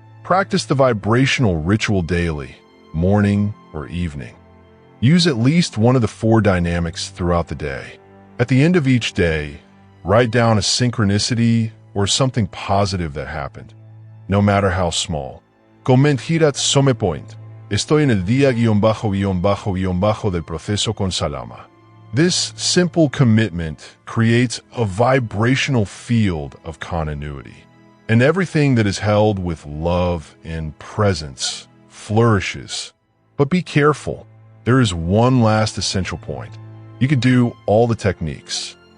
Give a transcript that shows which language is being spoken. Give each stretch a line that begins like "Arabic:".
English: Practice the vibrational ritual daily, morning or evening. Use at least one of the 4 dynamics throughout the day. At the end of each day, write down a synchronicity or something positive that happened, no matter how small. Comentirat some point.
Spanish: Estoy en el día ___ del proceso con Shalama.
English: This simple commitment creates a vibrational field of continuity, and everything that is held with love and presence flourishes. But be careful. There is one last essential point. You can do all the techniques.